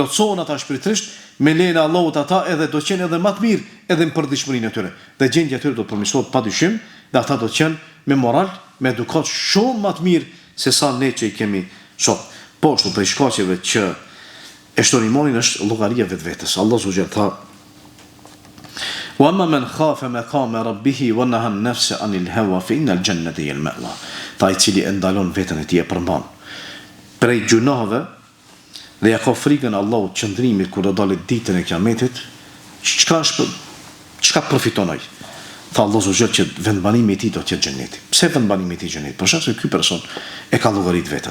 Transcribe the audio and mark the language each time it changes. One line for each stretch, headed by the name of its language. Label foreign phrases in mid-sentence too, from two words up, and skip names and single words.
Albanian: Kur plotësohen ata shpirtërisht, me lejen e Allahut ata edhe do të qenë edhe më të mirë edhe në përditshmërinë e tyre. Dhe gjendja e tyre do të përmirësohet padyshim, dhe ata do të qenë me moral, me edukat shumë më të mirë se sa ne që i kemi sot. Po ashtu prej shkaqeve që e shton imanin është llogaria vetvetes.
Arabic: الله سبحانه و تعالى و أما من خاف مقام ربه و نهى النفس عن الهوى ف إن الجنة هي المأوى.
Albanian: Ta i cili e ndalon veten e tij e përmban prej gjunave dhe ja ka frikën Allahut qëndrimit kur do dalet ditën e Kiametit, çka përfiton ai? Tha Allah subhanahu që vendbanimi i tij do të jetë xheneti. Pse vendbanimi i tij xheneti? Për shkak se ky person e ka llogarit veten.